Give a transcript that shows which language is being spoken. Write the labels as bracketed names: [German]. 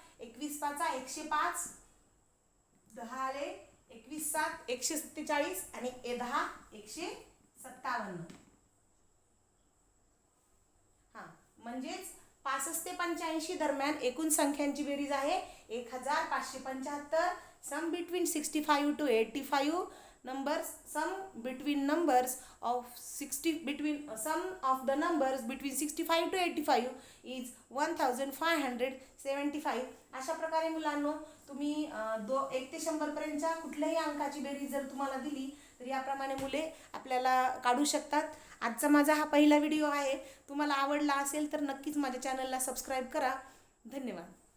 [Marathi] 21 5 105, 10 आले, 21 7 147 आणि 10 157. म्हणजेच 65 ते 85 दरम्यान एकूण संख्यांची बेरीज आहे 1575. [English] Sum between 65 to 85 numbers, sum between numbers of 60 between sum of the numbers between 65 to 85 is 1575. [Marathi] अशा प्रकारे मुलांनो तुम्ही 1 ते 100 पर्यंतच्या कुठल्याही अंकाची बेरीज जर तुम्हाला दिली तर याप्रमाणे मुले आपल्याला काढू शकतात. आजचा माझा हा पहिला व्हिडिओ आहे. तुम्हाला आवडला असेल तर नक्कीच माझ्या चॅनलला सबस्क्राईब करा. धन्यवाद.